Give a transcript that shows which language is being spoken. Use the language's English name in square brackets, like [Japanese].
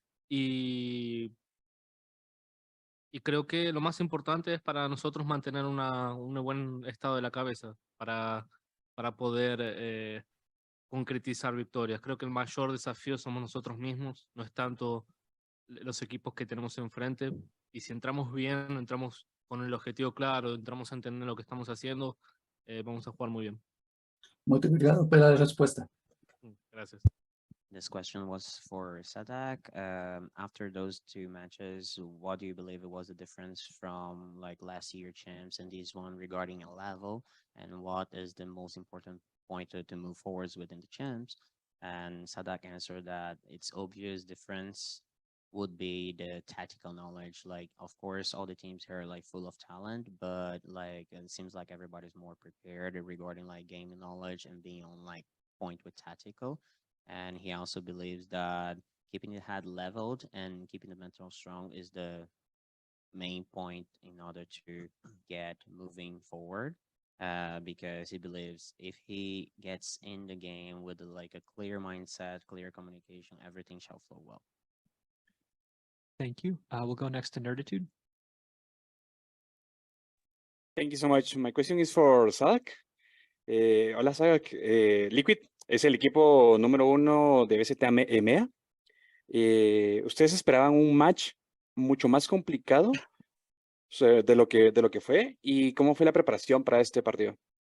[Spanish] Y creo que lo más importante es para nosotros mantener un buen estado de la cabeza para poder concretizar victorias. Creo que el mayor desafío somos nosotros mismos, no es tanto los equipos que tenemos enfrente. Y si entramos bien, entramos con el objetivo claro, entramos a entender lo que estamos haciendo, vamos a jugar muy bien. [Portuguese] Muy obrigado pela respuesta. [Spanish] Gracias. [English] This question was for Sadak. After those two matches, what do you believe it was the difference from like last year champs and this one regarding a level? And what is the most important point to move forwards within the champs? And Sadak answered that it's obvious difference would be the tactical knowledge. Like, of course, all the teams here are like full of talent, but like it seems like everybody's more prepared regarding like gaming knowledge and being on like point with tactical. And he also believes that keeping the head leveled and keeping the mental strong is the main point in order to get moving forward. Because he believes if he gets in the game with like a clear mindset, clear communication, everything shall flow well. Thank you. We'll go next to Nerditude. Thank you so much. My question is for Sadak. [Spanish] Hola, Sadak. Liquid es el equipo número 1 de BST EMEA. ¿Ustedes esperaban un match mucho más complicado de lo que fue? ¿Y cómo fue la preparación para este partido?